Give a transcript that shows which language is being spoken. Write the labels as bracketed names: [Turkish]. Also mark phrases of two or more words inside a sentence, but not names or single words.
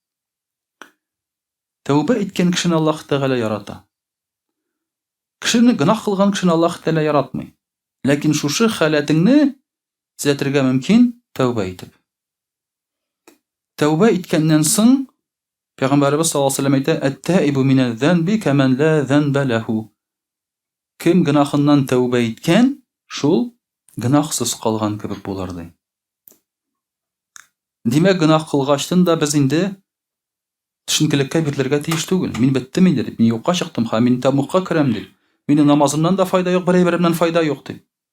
[Tatar] Тәүбә иткән кешене Аллаһ Тәгалә ярата. Кешене гынах кылган кешене Аллаһ Тәгалә яратмый. Ләкин шушы халәтеңне төзәтергә мөмкин тәүбә итеп. Тәүбә иткәннән соң Пәйгамбәрбез [Arabic] صلى الله عليه وسلم әйтә: "التائب من الذنب كمن لا ذنب له." [Tatar] Кем гынахыннан тәүбә иткән, шул гынахсыз калган кебек булыр ди. Димәк, гынах кылгачтын да без инде төшенкелеккә бирелергә тиеш түгел. Мин беттем инде дип, мин юкка чыктым, һәм мин тәмукка керәм дип. Минем намазымнан да файда юк, берәй-беремнән файда юк дип.